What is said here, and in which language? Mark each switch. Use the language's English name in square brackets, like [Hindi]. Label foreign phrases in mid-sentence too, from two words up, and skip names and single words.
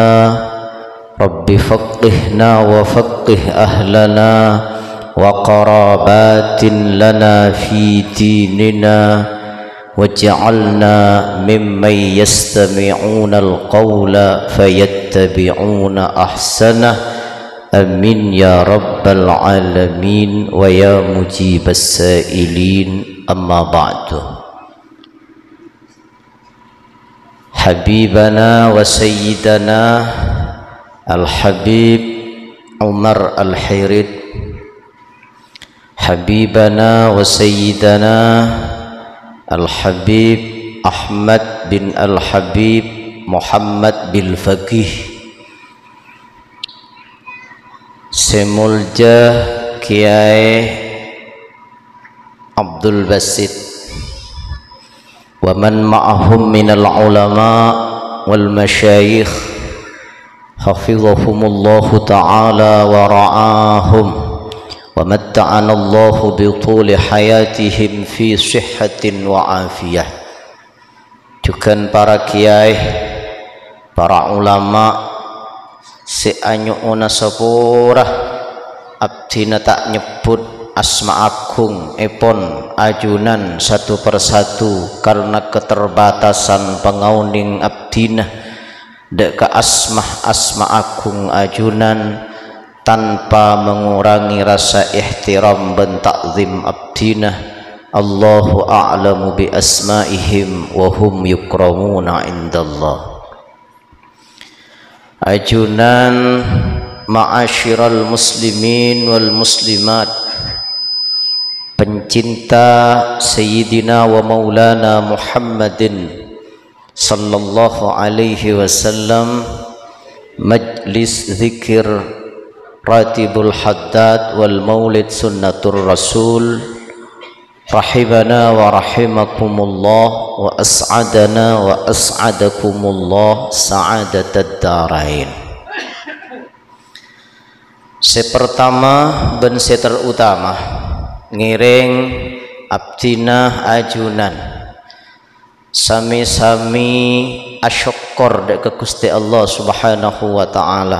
[Arabic] رب فقهنا وفقه أهلنا وقرابات لنا في ديننا واجعلنا ممن يستمعون القول فيتبعون أحسنه آمين يا رب العالمين ويا مجيب السائلين أما بعد. حبيبنا وسيدنا الحبيب عمر الحريد، حبيبنا وسيدنا الحبيب أحمد بن الحبيب محمد بالفقيه, Semulja Kiai Abdul Basit ومن معهم من العلماء والمشايخ حفظهم الله تعالى ورعاهم ومتعنا الله بطول حياتهم في صحة وعافية. [Indonesian] Juga para kiai, para ulama [Madurese] seanyuna sepurah abdina tak nyebut asma agung epon ajunan [Indonesian] satu persatu karena keterbatasan [Madurese] pengauning abdina dek asma agung ajunan [Indonesian] tanpa mengurangi rasa ihtiram dan takzim abdina. [Arabic] الله أعلم بأسمائهم وهم يكرمون عند الله. Ajunan معاشر المسلمين والمسلمات, pencinta Sayyidina ومولانا محمد صلى الله عليه وسلم, مجلس ذكر راتب الحداد والمولد سنة الرسول، رحبنا ورحمكم الله وأسعدنا وأسعدكم الله سعادة الدارين. [Madurese] Sepertama ben seterutama ngiring abdina ajunan sami-sami asyukur dek ke Gusti Allah [Arabic] سبحانه وتعالى.